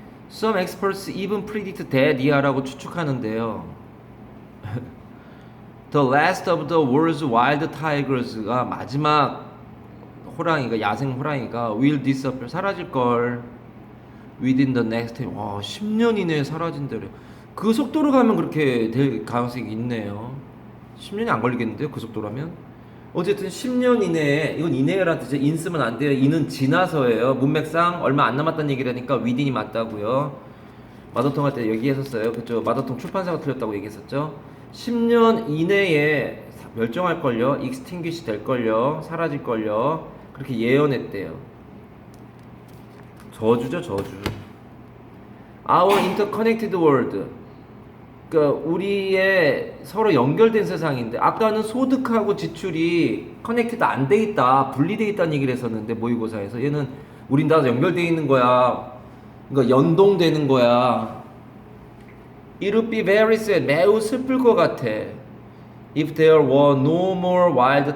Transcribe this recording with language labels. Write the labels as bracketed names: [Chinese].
[English] Some experts even predict that [Korean] 이하라고 추측하는데요. [English] The last of the world's wild tigers가 [Korean] 마지막 호랑이가 야생 호랑이가 [English] will disappear [Korean] 사라질 걸 [English] within the next [Korean] 10년 이내에 사라진대요. 그 속도로 가면 그렇게 될 가능성이 있네요. 10년이 안 걸리겠는데요? 그 속도라면? 어쨌든 10년 이내에 이건 이내라는 뜻이 인 쓰면 안 돼요. 이는 지나서예요. 문맥상 얼마 안 남았다는 얘기라니까 within이 맞다고요. 마더통 할 때 얘기했었어요. 그쪽 마더통 출판사가 틀렸다고 얘기했었죠. 10년 이내에 멸종할걸요. extinguish 될걸요. 사라질걸요. 그렇게 예언했대요. 저주죠, 저주. [English] Our interconnected world. [Korean] 그러니까 우리의 서로 연결된 세상인데 아까는 소득하고 지출이 커넥티드 안 돼 있다, 분리돼 있다는 얘기를 했었는데 모의고사에서 얘는 우린 다 연결돼 있는 거야. 그러니까 연동되는 거야. [English] It would be very sad. [Korean] 매우 슬플 것 같아. [English] If there were no more wild